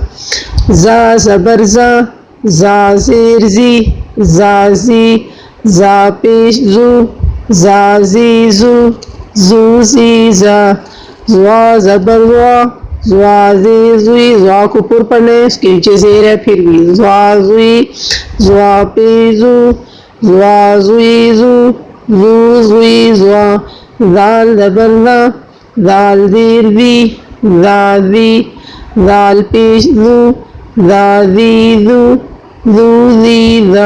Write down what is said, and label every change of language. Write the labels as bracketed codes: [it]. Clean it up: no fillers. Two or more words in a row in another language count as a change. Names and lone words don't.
[ur] زا زبر زا، زا زیر زی، زا زی، زا پیش زو، زا زی زو، زو زی زا۔ زوا زبر زوا، زوا زیر زوی، زوا کو پر پڑھنا ہے، اس کے نیچے زیر ہے پھر بھی، زوا زوی، زوا پیش زو، زوا زوی زو، زو زوی زوا۔ زال زبر زا، زال زیر زی، زا زی، زال پیش زو، زا زی زو، زو زی زا۔